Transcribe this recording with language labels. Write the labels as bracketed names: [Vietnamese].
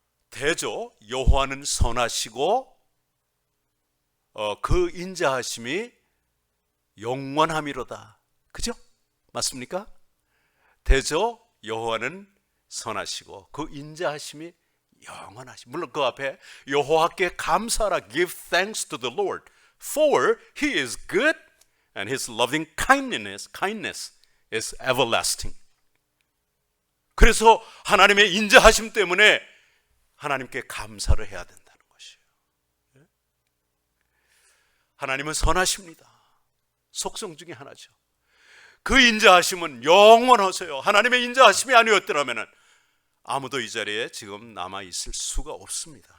[Korean] 대저 여호와는 선하시고 그 인자하심이 영원함이로다. 그죠? 맞습니까? 대저 여호와는 선하시고 그 인자하심이 영원하시. 물론 그 앞에 여호와께 감사하라. [English] Give thanks to the Lord, for He is good and His loving kindness is everlasting. [Korean] 그래서 하나님의 인자하심 때문에 하나님께 감사를 해야 된다는 것이에요. 하나님은 선하십니다. 속성 중에 하나죠. 그 인자하심은 영원하세요. 하나님의 인자하심이 아니었더라면 아무도 이 자리에 지금 남아 있을 수가 없습니다.